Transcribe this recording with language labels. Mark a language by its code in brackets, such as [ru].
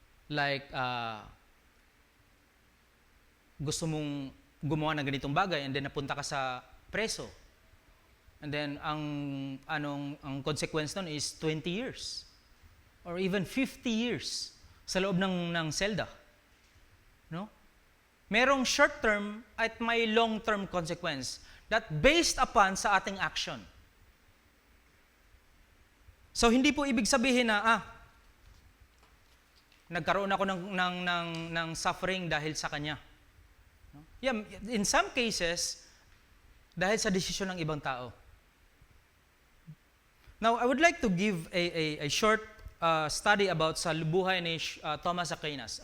[tl] Like gusto mong gumawa ng ganitong bagay and then napunta ka sa preso. [en] And then ang consequence nun is 20 years. Or even 50 years [tl] sa loob ng selda. No? [en] Merong short-term at may long-term consequence that based upon sa ating action. [tl] So hindi po ibig sabihin na nagkaroon ako ng suffering dahil sa kanya. No? Yeah, [en] in some cases, [tl] dahil sa desisyon ng ibang tao. [en] Now, I would like to give a short study about sa buhay ni Thomas Aquinas.